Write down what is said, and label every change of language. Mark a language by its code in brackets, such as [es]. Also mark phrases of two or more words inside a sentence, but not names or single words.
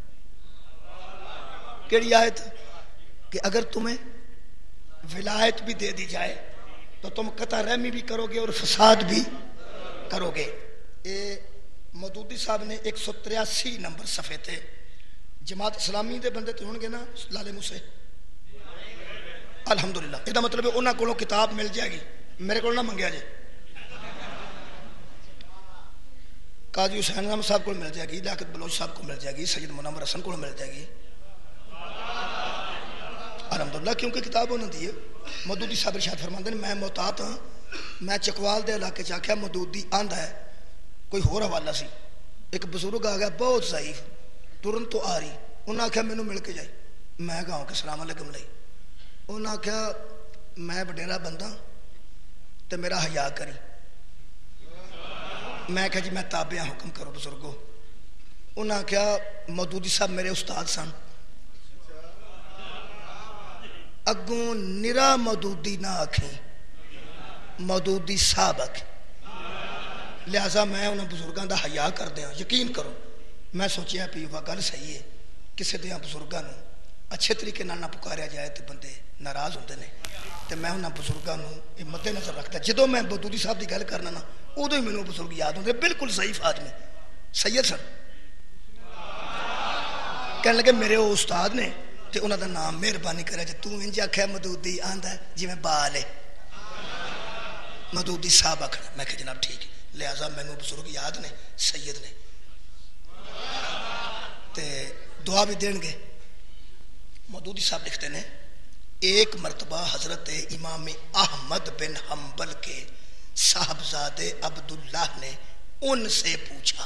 [pa] کیڑی آیت؟ [ur] کہ اگر تمہیں ولایت بھی دے دی جائے تو تم قطع رحمی بھی کرو گے اور فساد بھی کرو گے. [pa] یہ مودودی صاحب نے 183 نمبر صفحے تے جماعت اسلامی دے بندے تے ہون گے نا لالے موسے، الحمدللہ. یہ مطلب ہے انہاں کولوں کتاب مل جائے گی، میرے کو نہ منگیا جائے. [ur] قاضی حسین احمد صاحب کو مل جائے گی، لیاقت بلوچ صاحب کو مل جائے گی، سید منور حسن کو مل جائے گی، الحمدللہ، کیونکہ کتاب انہوں دی ہے. [pa] مودودی صاحب ارشاد فرماندے ہیں میں محتاط ہاں، میں چکوال دے علاقے چ آکھیا مودودی آندا ہے، کوئی ہور حوالہ سی. ایک بزرگ آ گیا بہت ضعیف، ترن تو آ رہی، انہاں آکھیا مینوں مل کے جائے. میں کہا کہ [ar] السلام علیکم [pa] لئی. انہاں آکھیا میں وڈیرا بندہ تے میرا حیا کری. میں کہا جی میں تابع ہاں، حکم کرو بزرگو. انہاں آکھیا مودودی صاحب میرے استاد سن، اگوں نرا مودودی نہ آکھیں، مودودی صاحب آکھیں. لہذا میں انہاں بزرگاں دا حیا کر دیاں، یقین کرو. میں سوچیا پی وہ گل صحیح ہے، کسی دیاں بزرگاں نو اچھے طریقے نال نہ پکاریا جائے تو بندے ناراض ہوندے نے. تے میں انہاں بزرگاں نو یہ مد نظر رکھتا، جدوں میں مودودی صاحب دی گل کرنا نا ادو ہی مینوں بزرگ یاد ہوندے. بالکل ضعیف آدمی سید سن. کہنے لگے میرے وہ استاد نے تے انہاں دا نام مہربانی کرے جے توں انج آکھیا مودودی آندا ہے جویں بال ہے، مودودی صاحب آکھنا. میں کہ جناب ٹھیک ہے. لہذا مینوں بزرگ یاد نے، سید نے، تے دعا بھی دین گے. [ur] مودودی صاحب لکھتے ہیں ایک مرتبہ حضرت امام احمد بن حنبل کے صاحبزادے عبداللہ نے ان سے پوچھا.